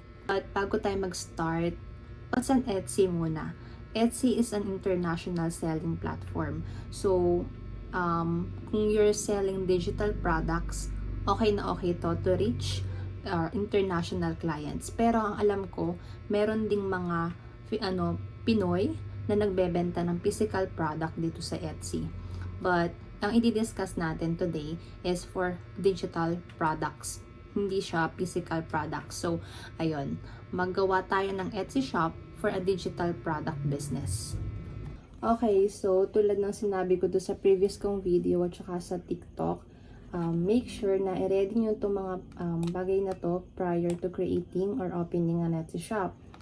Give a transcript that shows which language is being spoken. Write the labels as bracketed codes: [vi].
[tl] But bago tayo mag-start, [en] what's an Etsy [tl] muna? [en] Etsy is an international selling platform. So, kung you're selling digital products, [tl] okay na okay [en] to reach international clients. [tl] Pero ang alam ko, meron ding mga Pinoy na nagbebenta ng physical product dito sa Etsy. [en] But [tl] ang i-discuss natin [en] today is for digital products. [tl] Hindi siya physical products. So, ayun, maggawa tayo ng Etsy shop [en] for a digital product business. [tl] Okay, so tulad ng sinabi ko doon sa previous kong video at saka sa TikTok, [en] make sure [tl] na i-ready nyo itong mga bagay na to [en] prior to creating or opening an Etsy shop.